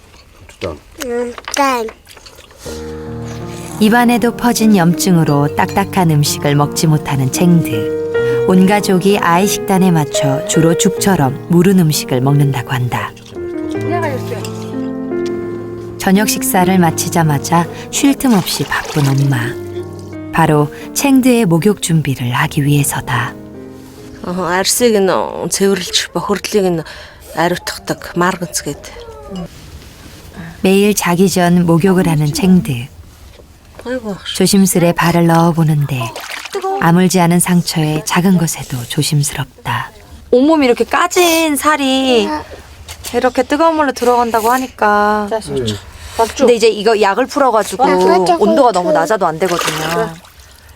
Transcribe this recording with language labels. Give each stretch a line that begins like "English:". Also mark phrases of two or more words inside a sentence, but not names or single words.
Korean: 입안에도 퍼진 염증으로 딱딱한 음식을 먹지 못하는 챙드. 온 가족이 아이 식단에 맞춰 주로 죽처럼 무른 음식을 먹는다고 한다. 저녁 식사를 마치자마자 쉴 틈 없이 바쁜 엄마. 바로 챙드의 목욕 준비를 하기 위해서다.
Mongolian: Арсыг нь цэвэрлж бохирдлыг нь ариутгадаг марганц гээд.
Korean: 매일 자기 전 목욕을 하는 챙드. 아이고. 조심스레 발을 넣어보는데 아물지 않은 상처에 작은 것에도 조심스럽다. 온몸이 이렇게 까진 살이 이렇게 뜨거운 물로 들어간다고 하니까 근데 이제 이거 약을 풀어가지고 온도가 너무 낮아도 안 되거든요.